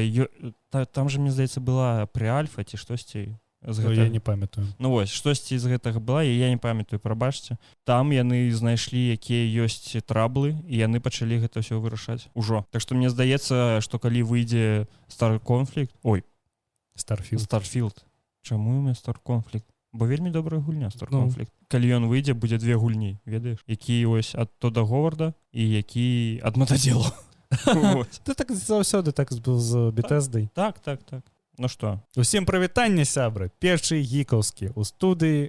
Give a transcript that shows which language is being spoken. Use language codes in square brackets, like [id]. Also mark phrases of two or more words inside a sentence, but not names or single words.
[be] Там же, мне здаецца, была прэ-альфа ці штосьці з гэтага. Я не памятаю. Ну вось, штосьці з гэтага была, і я не памятаю, прабачце. Там яны знайшлі, якія ёсць траблы, і яны пачалі гэта ўсё вырашаць. Ужо. Так што мне здаецца, што калі выйдзе Star Conflict... Ой. Starfield. Чаму [ru] у меня [be] Star Conflict? Бо вельмі добрая гульня Star Conflict. Калі ён выйдзе, будзе две гульні, ведаеш? Які ось ад Тода Говарда і які ад мададзелаў. Ты так заўсёды так з Bethesday. Так. Ну што? Усім прывітанне, сябры. Першы гікаўскі ў студыі.